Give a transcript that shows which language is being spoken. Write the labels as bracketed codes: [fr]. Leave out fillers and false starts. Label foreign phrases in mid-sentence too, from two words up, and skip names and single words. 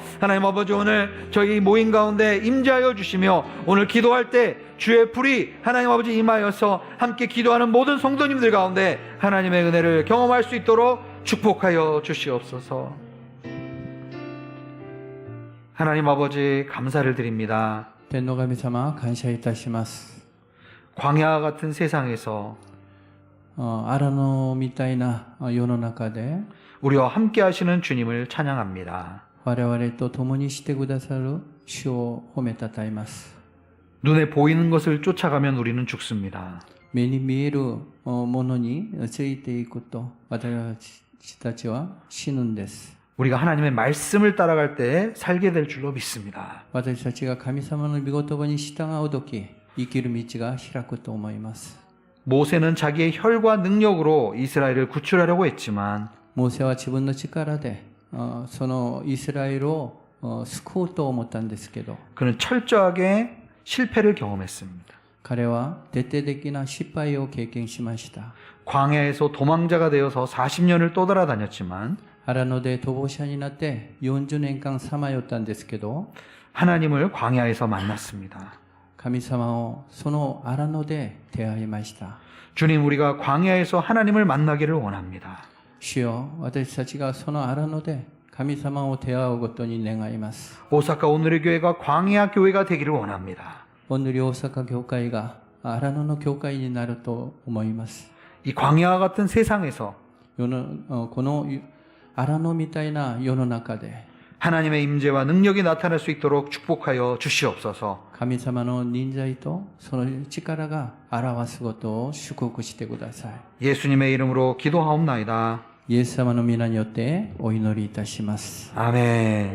[ko] 하나님 아버지 오늘 저희 모임 가운데 임재하여 주시며 오늘 기도할 때 주의 불이 하나님 아버지 임하여서 함께 기도하는 모든 성도님들 가운데 하나님의 은혜를 경험할 수 있도록 축복하여 주시옵소서. 하나님 아버지 감사를 드립니다. [ja] 天の神様感謝いたします。 [ko] 광야 같은 세상에서 [ja] アラノみたいな世の中で [ko] 우리와 함께 하시는 주님을 찬양합니다. [ja] 我々と共にしてくださる主を褒めたたえます。 [ko] 눈에 보이는 것을 쫓아가면 우리는 죽습니다. [ja] 目に見えるものについていくと私たちは死ぬんです。 [ko] 우리가 하나님의 말씀을 따라갈 때 살게 될 줄로 믿습니다. [ja] 私たちが神様の御言葉に従うとき生きる道が開くと思います。 [ko] 모세는 자기의 혈과 능력으로 이스라엘을 구출하려고 했지만 [ja] モーセは自分の力でそのイスラエルを救おうと思ったんですけど [ko] 그는 철저하게 실패를 경험했습니다. [ja] 彼は徹底的な失敗を経験しました。 [ko] 광야에서 도망자가 되어서 40년을 떠돌아다녔지만 [ja] アラノで逃亡者になって40年間さまよったんですけど [ko] 하나님을 광야에서 만났습니다. [ja] 神様をその荒野で出会いました。 [ko] 주님, 우리가 광야에서 하나님을 만나기를 원합니다. [ja] 主よ、私たちがその荒野で神様を出会うことに願います。 [ko] 오사카 오늘의 교회가 광야 교회가 되기를 원합니다. [ja] オヌリ大阪教会が荒野の教会になると思います。 [ko] 이 광야와 같은 세상에서 [ja] この荒野みたいな世の中で [ko] 하나님의 임재와 능력이 나타날 수 있도록 축복하여 주시옵소서. [ja] 神様の臨在とその力が表すことを祝福してください。 [ko] 예수님의 이름으로 기도하옵나이다. [ja] イエス様の皆によってお祈りいたします。 [ko] 아멘.